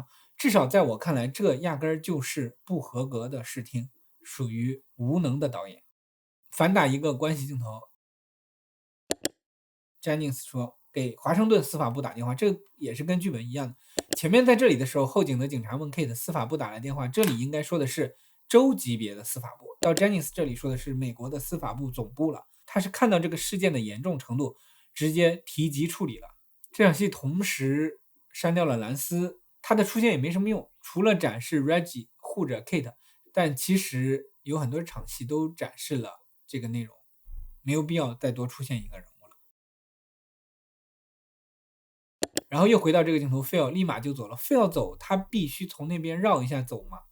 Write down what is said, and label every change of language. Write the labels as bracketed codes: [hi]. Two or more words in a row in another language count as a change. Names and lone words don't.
[zh] 至少在我看來，這壓根兒就是不合格的視聽，屬於無能的導演。反打一個關係鏡頭， Jennings 說給華盛頓司法部打電話，這也是跟劇本一樣的。前面在這裡的時候，後景的警察問 Kate 司法部打來電話，這裡應該說的是州級別的司法部，到 Jennings 這裡說的是美國的司法部總部了。他是看到這個事件的嚴重程度，直接提及處理了。這場戲同時刪掉了蘭斯，他的出現也沒什麼用，除了展示 Reggie 護着 Kate， 但其實有很多場戲都展示了這個內容，沒有必要再多出現一個人物了。然後又回到這個鏡頭 Phil 立馬就走了。 Phil 走他必須從那邊繞一下走嗎？